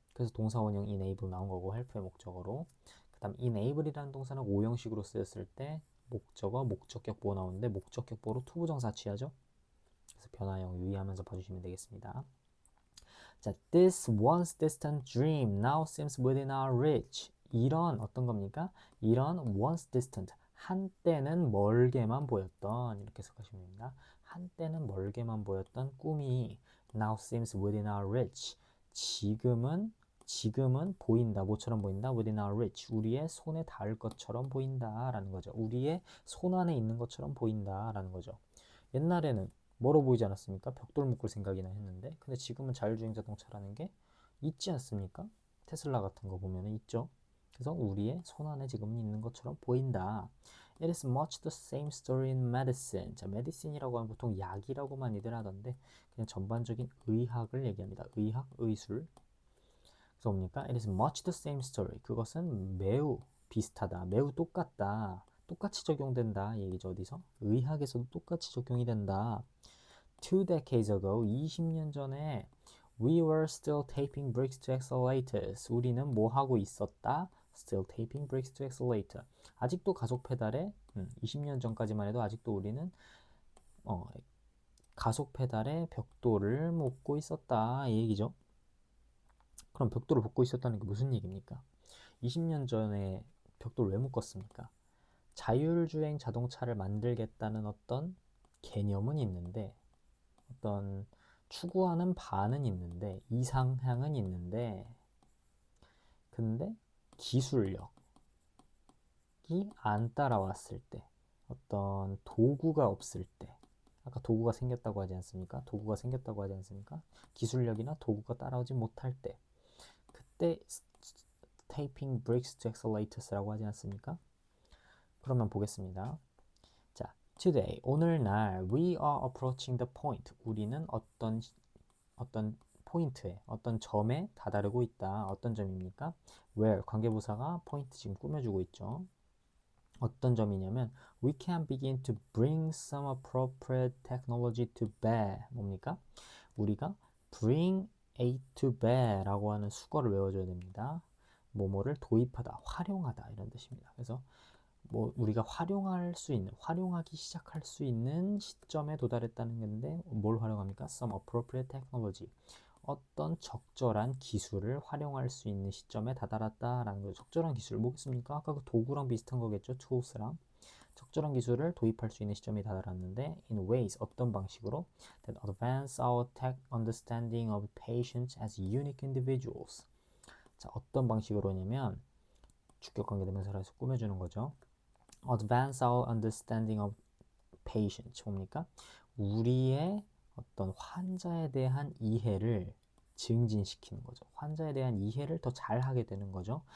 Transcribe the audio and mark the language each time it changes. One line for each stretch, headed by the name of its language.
Korean: 그래서 동사원형 enable 나온 거고 help의 목적어로. 그 다음 enable이라는 동사는 오형식으로 쓰였을 때 목적어, 목적격 보어 나오는데 목적격 보어로 투부정사 취하죠. 그래서 변화형 유의하면서 봐주시면 되겠습니다.
English: 자, this once distant dream now seems within our reach.
Korean: 이런 어떤 겁니까? 이런
English: once distant
Korean: 한때는 멀게만 보였던 이렇게 해석하시면 됩니다. 한때는 멀게만 보였던 꿈이
English: now seems within our reach.
Korean: 지금은 보인다. 뭐처럼 보인다?
English: within our reach.
Korean: 우리의 손에 닿을 것처럼 보인다라는 거죠. 우리의 손 안에 있는 것처럼 보인다라는 거죠. 옛날에는 멀어 보이지 않았습니까? 벽돌 묶을 생각이나 했는데 근데 지금은 자율주행 자동차라는 게 있지 않습니까? 테슬라 같은 거 보면 있죠. 그래서 우리의 손 안에 지금 있는 것처럼 보인다.
English: It is much the same story in medicine.
Korean: 자, medicine이라고 하면 보통 약이라고 많이들 하던데 그냥 전반적인 의학을 얘기합니다. 의학, 의술. 그래서 뭡니까?
English: It is much the same story.
Korean: 그것은 매우 비슷하다. 매우 똑같다. 똑같이 적용된다. 얘기죠. 어디서? 의학에서도 똑같이 적용이 된다.
English: 2 decades ago,
Korean: 20년 전에
English: we were still taping brakes to accelerators.
Korean: 우리는 뭐 하고 있었다?
English: Still taping brakes to accelerator.
Korean: 아직도 가속 페달에 20년 전까지만 해도 아직도 우리는 가속 페달에 벽돌을 묶고 있었다. 이 얘기죠. 그럼 벽돌을 묶고 있었다는 게 무슨 얘기입니까? 20년 전에 벽돌 왜 묶었습니까? 자율주행 자동차를 만들겠다는 어떤 개념은 있는데 어떤 추구하는 바는 있는데 이상향은 있는데 근데 기술력이 안 따라왔을 때 어떤 도구가 없을 때 아까 도구가 생겼다고 하지 않습니까? 도구가 생겼다고 하지 않습니까? 기술력이나 도구가 따라오지 못할 때 그때
English: taping brakes to accelerators,
Korean: 라고 하지 않습니까? 그러면 보겠습니다.
English: 자, today
Korean: 오늘날
English: we are approaching the point.
Korean: 우리는 어떤 포인트에 어떤 점에 다다르고 있다. 어떤 점입니까? where 관계부사가 포인트 지금 꾸며주고 있죠. 어떤 점이냐면
English: we can begin to bring some appropriate technology to bear.
Korean: 뭡니까? 우리가
English: bring A to bear
Korean: 라고 하는 수거를 외워줘야 됩니다. 뭐뭐를 도입하다, 활용하다 이런 뜻입니다. 그래서 뭐 우리가 활용하기 시작할 수 있는 시점에 도달했다는 건데 뭘 활용합니까?
English: Some appropriate technology.
Korean: 어떤 적절한 기술을 활용할 수 있는 시점에 다다랐다라는 거죠. 적절한 기술 뭐겠습니까? 아까 그 도구랑 비슷한 거겠죠. tools랑. 적절한 기술을 도입할 수 있는 시점에 다다랐는데
English: in ways
Korean: 어떤 방식으로
English: that advance our tech understanding of patients as unique individuals.
Korean: 자, 어떤 방식으로냐면 주격관계대명사라서 꾸며주는 거죠.
English: advance our understanding of patients
Korean: 뭡니까? 우리의 어떤 환자에 대한 이해를 증진시키는 거죠. 환자에 대한 이해를 더 잘하게 되는 거죠.